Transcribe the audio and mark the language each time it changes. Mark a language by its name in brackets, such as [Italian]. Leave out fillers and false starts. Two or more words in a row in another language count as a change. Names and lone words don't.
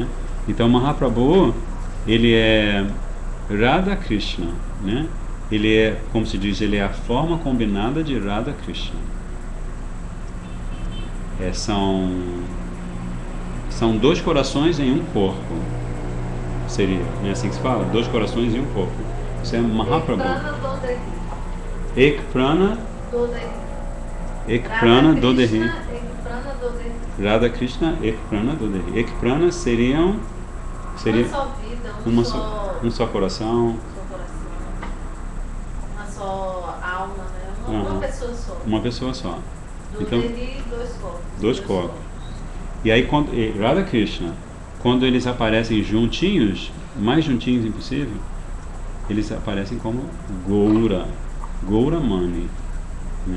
[Portuguese] Então, Mahaprabhu, ele é Radha Krishna, né? Ele é, como se diz, ele é a forma combinada de Radha Krishna. São dois corações em um corpo. Seria, não é assim que se fala? Dois corações em um corpo. Isso é Mahaprabhu. [Sanskrit] एक प्राण दोदेही. राधा कृष्ण एक प्राण दोदेही. एक प्राण seria [Portuguese] uma só vida, um só coração. Uma só alma, né? Uma pessoa só. Uma pessoa só. Então, dois corpos. E aí, Radha Krishna, quando eles aparecem juntinhos, mais juntinhos impossível, eles aparecem como Gauramani, né?